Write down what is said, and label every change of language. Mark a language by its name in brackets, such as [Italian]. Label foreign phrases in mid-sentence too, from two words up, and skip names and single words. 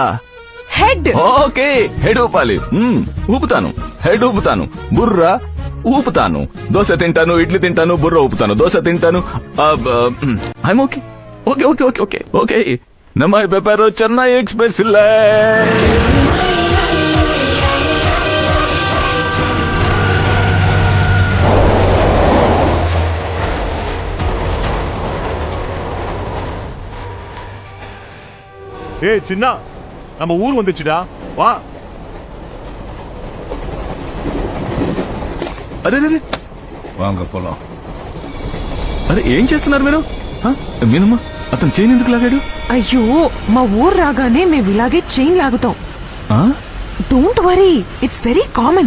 [Telugu] హెడ్. ఓకే, హెడ్ ఊపాలి. ఊపుతాను, హెడ్ ఊపుతాను, బుర్ర ఊపుతాను. దోశ తింటాను, ఇడ్లీ తింటాను, బుర్ర ఊపుతాను. దోశ తింటాను. [English] I'm OK. OK OK OK OK OK. [Telugu] నమ్మాయి పేపర్ చెన్నై ఎక్స్ప్రెస్ ఇల్లే. [Tamil] ஏய் சின்னா, நம்ம ஊர் வந்துச்சுடா, வா. [Telugu] అరే అరే [Tamil] வாங்க போலாம். [Telugu] అరే, ఏం చేస్తున్నారు మీరు? మీనమ్మా, అతను చైన్ ఎందుకు లాగాడు? అయ్యో, మా ఊరు రాగానే మేము ఇలాగే చైన్ లాగుతాం. [English] Don't worry, it's very common.